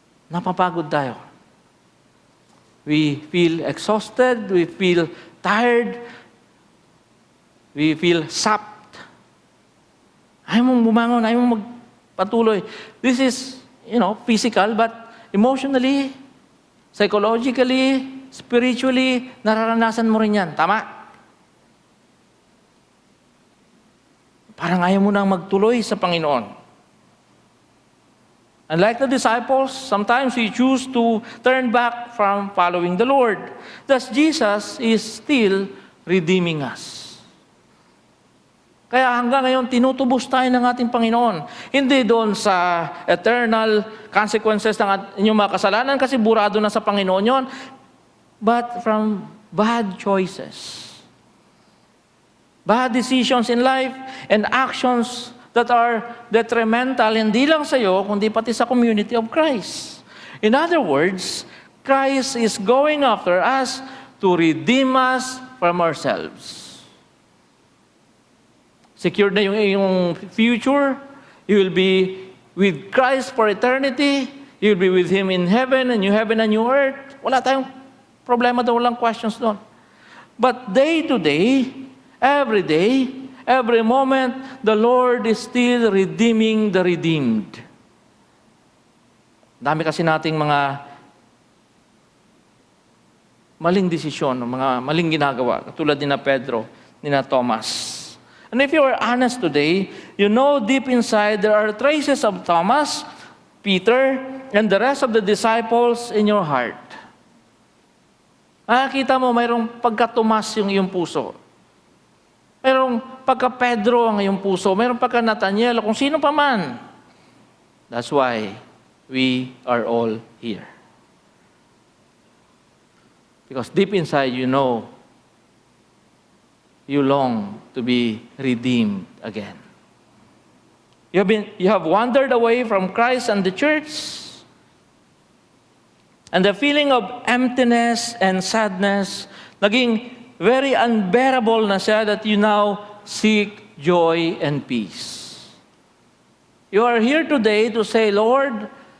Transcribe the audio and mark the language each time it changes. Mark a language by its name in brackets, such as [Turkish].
[Filipino] Napapagod tayo. [English] We feel exhausted, we feel tired, we feel sapped. [Filipino] Ayaw mong bumangon, ayaw mong magpatuloy. [English] This is, physical, but emotionally, psychologically, spiritually, [Filipino] nararanasan mo rin yan. Tama? Parang ayaw mo nang magtuloy sa Panginoon. [English] And like the disciples, sometimes we choose to turn back from following the Lord. Thus, Jesus is still redeeming us. [Filipino] Kaya hanggang ngayon, tinutubos tayo ng ating Panginoon. Hindi doon sa eternal consequences ng inyong mga kasalanan kasi burado na sa Panginoon yon, [English] but from bad choices. Bad decisions in life and actions that are detrimental [Filipino] hindi lang sa iyo, kundi pati sa [English] community of Christ. In other words, Christ is going after us to redeem us from ourselves. [Filipino] Secured na yung iyong future. [English] You will be with Christ for eternity. You will be with Him in heaven, and new heaven and new earth. [Filipino] Wala tayong problema doon, walang questions doon. [English] But day to day, every moment, the Lord is still redeeming the redeemed. [Filipino] Dami kasi nating mga maling desisyon, mga maling ginagawa, katulad ni na Pedro, ni na Thomas. [English] And if you are honest today, you know deep inside there are traces of Thomas, Peter, and the rest of the disciples in your heart. [Filipino] Nakikita mo, mayroong pagka-Tomas yung iyong puso. Mayroong pagka-Pedro ang iyong puso. Mayroong pagka-Nathaniel, kung sino pa man. [English] That's why we are all here. Because deep inside you know, you long to be redeemed again. You have wandered away from Christ and the church, and the feeling of emptiness and sadness [Filipino] naging very unbearable na siya [English] that you now seek joy and peace. You are here today to say, Lord,